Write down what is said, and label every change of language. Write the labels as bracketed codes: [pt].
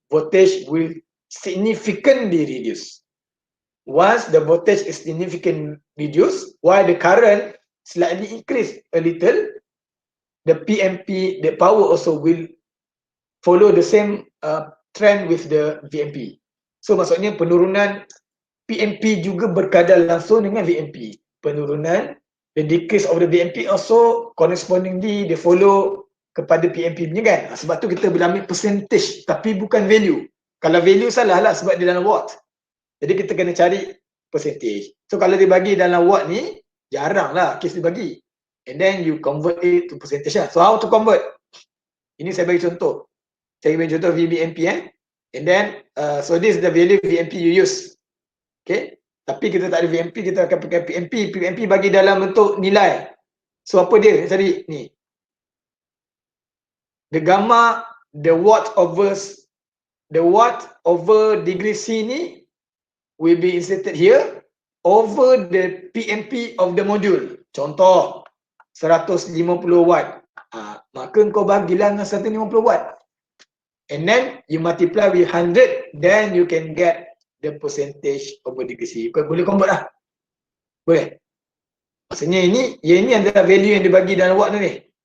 [en] voltage will significantly reduce. Once the voltage is significantly reduced, while the current slightly increase a little, the PMP, the power also will follow the same trend with the VMP. [ms] So maksudnya penurunan PMP juga berkadar langsung dengan VMP. Penurunan, [en] the decrease of the VMP also correspondingly they follow [ms] kepada PMP punya kan. Sebab tu kita boleh ambil percentage tapi bukan value. Kalau value salah lah sebab dia dalam watt. Jadi kita kena cari percentage. So kalau dia bagi dalam watt ni, jarang lah kes dia bagi. [en] And then you convert it to percentage lah. So how to convert? [ms] Ini saya bagi contoh. Saya bagi contoh [en] VBMP And then, so this is the value VMP you use. Okay. [ms] Tapi kita tak ada VMP, kita akan pakai PMP. PMP bagi dalam bentuk nilai. So apa dia tadi? Ni. [en] The gamma, the watt over degree C ni will be inserted here over the PMP of the module. [ms] Contoh 150 watt. Maka kau bagilah dengan 150 watt. [en] And then you multiply with 100, then you can get the percentage over degree C. [ms] Kau boleh convert lah. Boleh. Maksudnya ini adalah value yang dibagi dalam watt ni.